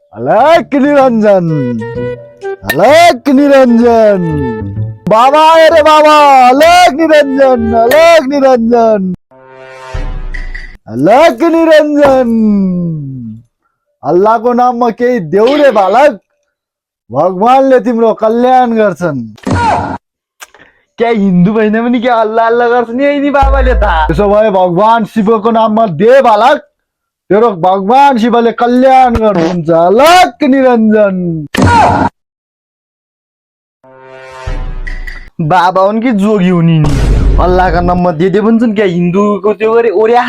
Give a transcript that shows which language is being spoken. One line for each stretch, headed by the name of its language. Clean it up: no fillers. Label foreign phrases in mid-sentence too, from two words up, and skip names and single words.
Hindi: अलग निरंजन, अलग निरंजन, बाबा है रे बाबा, अलग निरंजन, अलग निरंजन, अलग निरंजन।
Nepali: अल्लाहको नाममा केही देऊ रे बालक, भगवानले तिम्रो कल्याण गर्छन्। क्या हिन्दू भएन पनि क्या अल्लाह अल्लाह गर्छ नि यिनी बाबाले त। त्यसो भए भगवान शिवको नाममा दे बालक, तेरो भगवान शिवले कल्याण गर्नुहुन्छ।
Hindi: अलग निरंजन।
Nepali: बाबा हुन् कि जोगी हुन् यिनी, अल्लाहका नाममा दे भन्छन् क्या हिन्दूको त्यो गरे ओर्या।